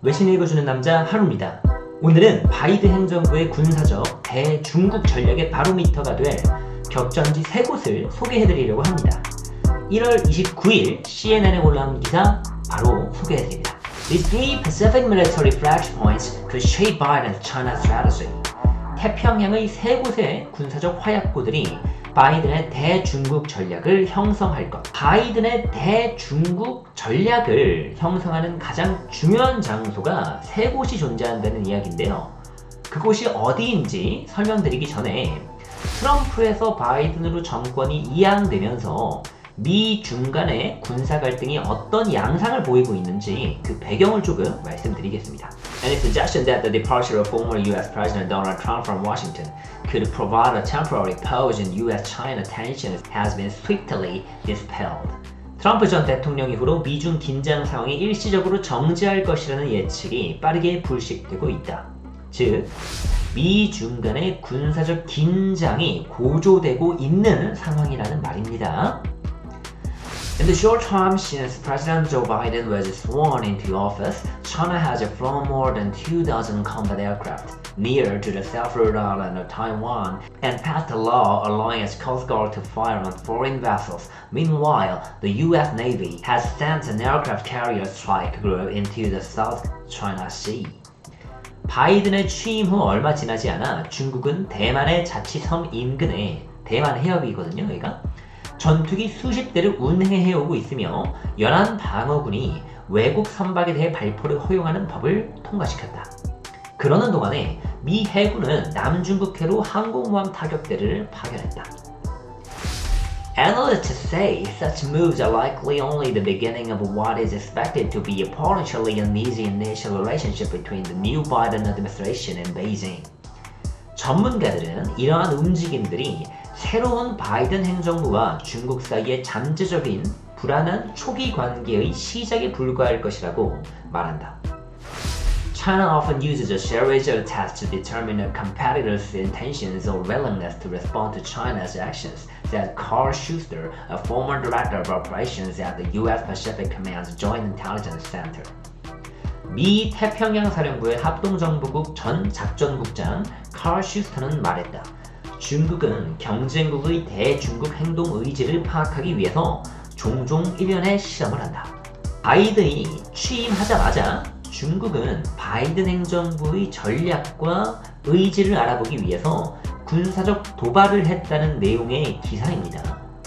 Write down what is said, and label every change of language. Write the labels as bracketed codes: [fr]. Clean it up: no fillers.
[ko] 외신 읽어주는 남자 하루입니다. 오늘은 바이든 행정부의 군사적 대중국 전략의 바로미터가 될 격전지 3곳을 소개해드리려고 합니다. 1월 29일 CNN에 올라온 기사 바로 소개해드립니다. [en] These three Pacific military flashpoints could shape Biden's China strategy. [ko] 태평양의 3곳의 군사적 화약고들이 바이든의 대중국 전략을 형성할 것. 바이든의 대중국 전략을 형성하는 가장 중요한 장소가 3곳이 존재한다는 이야기인데요. 그곳이 어디인지 설명드리기 전에 트럼프에서 바이든으로 정권이 이양되면서 미-중 간의 군사 갈등이 어떤 양상을 보이고 있는지 그 배경을 조금 말씀드리겠습니다. [en] Any suggestion that the departure of former U.S. President Donald Trump from Washington could provide a temporary pause in U.S.-China tensions has been swiftly dispelled. [ko] 트럼프 전 대통령 이후로 미중 긴장 상황이 일시적으로 정지할 것이라는 예측이 빠르게 불식되고 있다. 즉, 미중 간의 군사적 긴장이 고조되고 있는 상황이라는 말입니다. [en] In the short time since President Joe Biden was sworn into office, China has flown more than 2,000 combat aircraft near to the self-ruled island of Taiwan and passed a law allowing its Coast Guard to fire on foreign vessels. Meanwhile, the U.S. Navy has sent an aircraft carrier strike group into the South China Sea. [ko] 바이든의 취임 후 얼마 지나지 않아 중국은 대만의 자치섬 인근에 대만 해협이거든요, 여기가. 전투기 수십 대를 운행해오고 있으며 연안 방어군이 외국 선박에 대해 발포를 허용하는 법을 통과시켰다. 그러는 동안에 미 해군은 남중국해로 항공모함 타격대를 파견했다. [en] Analysts say such moves are likely only the beginning of what is expected to be a potentially uneasy initial relationship between the new Biden administration and Beijing. [ko] 전문가들은 이러한 움직임들이 새로운 바이든 행정부와 중국 사이의 잠재적인 불안한 초기 관계의 시작에 불과할 것이라고 말한다. [en] China often uses a series of tests to determine a competitor's intentions or willingness to respond to China's actions, said Carl Schuster, a former director of operations at the U.S. Pacific Command's Joint Intelligence Center. [ko] 미 태평양 사령부의 합동정보국 전 작전국장 칼 슈스터는 말했다. 중국은 경쟁국의 대중국 행동 의지를 파악하기 위해서 종종 일련의 실험을 한다. 바이든이 취임하자마자 중국은 바이든 행정부의 전략과 의지를 알아보기 위해서 군사적 도발을 했다는 내용의 기사입니다.